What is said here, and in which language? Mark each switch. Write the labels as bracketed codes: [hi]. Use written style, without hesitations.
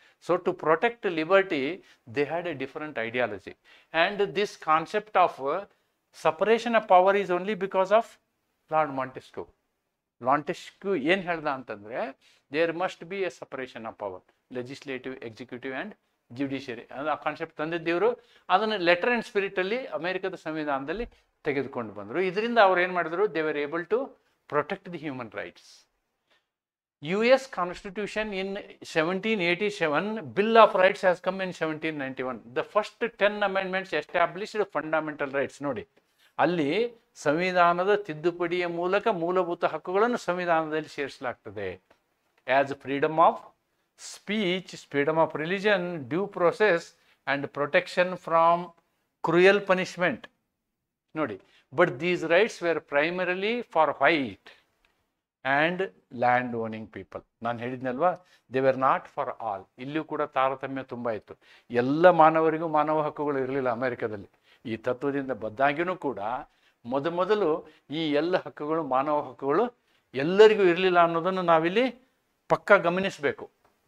[en] So to protect liberty, they had a different ideology. And this concept of separation of power is only because of Lord Montesquieu. Montesquieu [kn] ಏನು ಹೇಳ್ದ ಅಂತಂದರೆ, [en] there must be a separation of power, legislative, executive and judiciary. [kn] ಆ concept ತಂದಿದ್ದೇವರು. ಅದನ್ನು letter and ಸ್ಪಿರಿಟಲ್ಲಿ ಅಮೇರಿಕದ ಸಂವಿಧಾನದಲ್ಲಿ ತೆಗೆದುಕೊಂಡು ಬಂದರು. ಇದರಿಂದ ಅವ್ರು ಏನು ಮಾಡಿದ್ರು, [en] They were able to protect the human rights. US Constitution in 1787, Bill of Rights has come in 1791. The first 10 amendments established fundamental rights. [kn] ನೋಡಿ, ಅಲ್ಲಿ ಸಂವಿಧಾನದ ತಿದ್ದುಪಡಿಯ ಮೂಲಕ ಮೂಲಭೂತ ಹಕ್ಕುಗಳನ್ನು ಸಂವಿಧಾನದಲ್ಲಿ ಸೇರಿಸಲಾಗ್ತದೆ. [en] As freedom of speech, freedom of religion, due process and protection from cruel punishment. Nodi, but these rights were primarily for white and land owning people. [kn] ನಾನು ಹೇಳಿದ್ನಲ್ವಾ, [en] they were not for all. [kn] ಇಲ್ಲಿಯೂ ಕೂಡ ತಾರತಮ್ಯ ತುಂಬ ಇತ್ತು. ಎಲ್ಲ ಮಾನವರಿಗೂ ಮಾನವ ಹಕ್ಕುಗಳು ಇರಲಿಲ್ಲ ಅಮೆರಿಕದಲ್ಲಿ. ಈ ತತ್ವದಿಂದ ಬದ್ದಾಗಿಯೂ ಕೂಡ ಮೊದಲು ಈ ಎಲ್ಲ ಹಕ್ಕುಗಳು, ಮಾನವ ಹಕ್ಕುಗಳು ಎಲ್ಲರಿಗೂ ಇರಲಿಲ್ಲ ಅನ್ನೋದನ್ನು ನಾವಿಲ್ಲಿ ಪಕ್ಕಾ ಗಮನಿಸಬೇಕು.